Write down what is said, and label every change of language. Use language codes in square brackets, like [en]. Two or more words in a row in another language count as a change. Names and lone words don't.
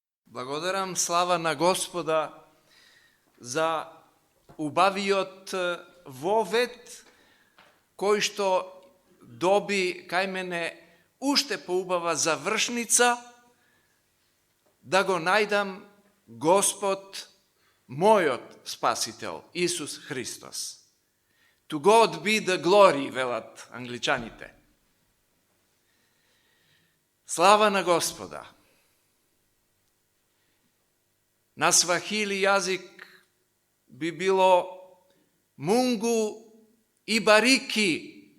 [mk] Благодарам слава на Господа за убавиот вовет, кој што доби кај мене уште поубава завршница, да го најдам Господ, мојот Спасител, Исус Христос. [en] To God be the glory, [mk] велат англичаните. Слава на Господа! На свахили јазик би било [sw] Mungu ibariki.